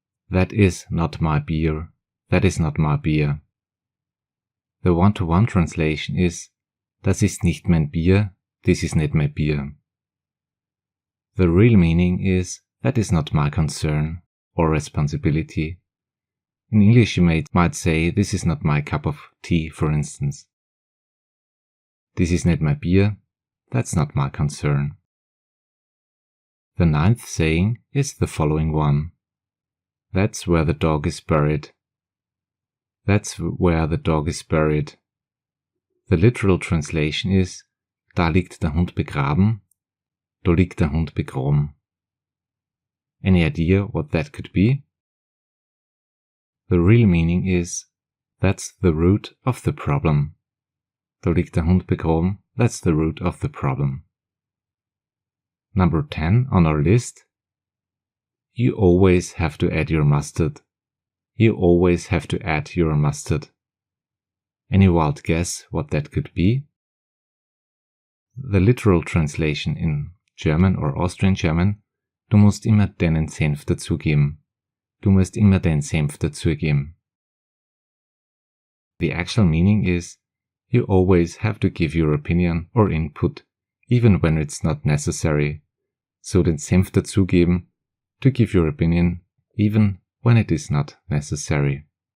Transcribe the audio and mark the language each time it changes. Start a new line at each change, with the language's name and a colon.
English: That is not my beer. That is not my beer. The one-to-one translation is
German: Das ist nicht mein Bier,
English: this is not my beer. The real meaning is, that is not my concern or responsibility. In English you might say, this is not my cup of tea, for instance. This is not my beer, that's not my concern. The 9th saying is the following one. That's where the dog is buried. That's where the dog is buried. The literal translation is,
German: da liegt der Hund begraben, da liegt der Hund begraben.
English: Any idea what that could be? The real meaning is, that's the root of the problem.
German: Da liegt der Hund begraben,
English: that's the root of the problem. Number 10 on our list. You always have to add your mustard. You always have to add your mustard. Any wild guess what that could be? The literal translation in German or Austrian German,
German: du musst immer deinen Senf dazugeben. Du musst immer deinen Senf dazugeben.
English: The actual meaning is, you always have to give your opinion or input, even when it's not necessary. So
German: den Senf dazugeben,
English: to give your opinion, even when it is not necessary.